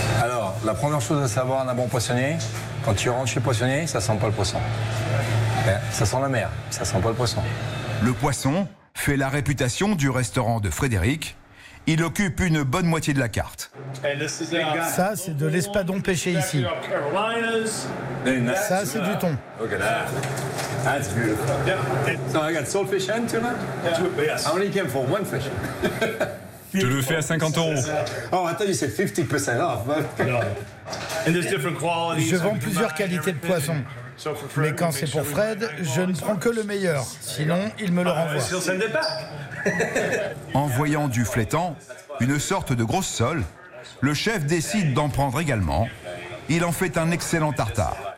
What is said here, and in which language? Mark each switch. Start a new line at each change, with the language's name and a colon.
French: Alors, la première chose à savoir, un bon poissonnier, quand tu rentres chez le poissonnier, ça sent pas le poisson. Ben, ça sent la mer, ça sent pas le poisson. Le poisson fait la réputation du restaurant de Frédéric. Il occupe une bonne moitié de la carte. Ça, c'est de l'espadon pêché ici. Ça, c'est du thon.
English: That's beautiful. Yeah. So I got saltfish and tuna? Yeah. Yes. I only came for one fish.
French: Je le fais à 50 euros.
English: Oh, I thought you said 50% off. And there's different qualities.
French: Je vends plusieurs qualités de poisson. Mais quand c'est pour Fred, je ne prends que le meilleur. Sinon, il me le renvoie. En voyant du flétant, une sorte de grosse sole, le chef décide d'en prendre également. Il en fait un excellent tartare.